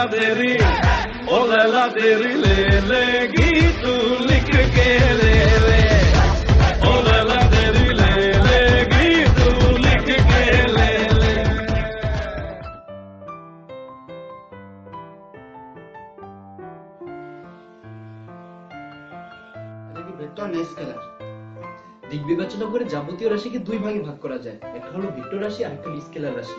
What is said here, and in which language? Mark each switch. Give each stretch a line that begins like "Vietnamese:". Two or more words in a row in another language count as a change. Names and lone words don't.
Hindi: तेरी, ओह ला ला तेरी ले लेगी तू लिख के ले ले, ओह ला ला तेरी ले लेगी तू लिख के ले ले।
Bangla: এটা কি ভেক্টর না স্কেলার? দিক বিবেচনা করে যাবতীয় রাশিকে দুই ভাগে ভাগ করা যায়, একটা হলো ভেক্টর রাশি আর একটা হলো স্কেলার রাশি।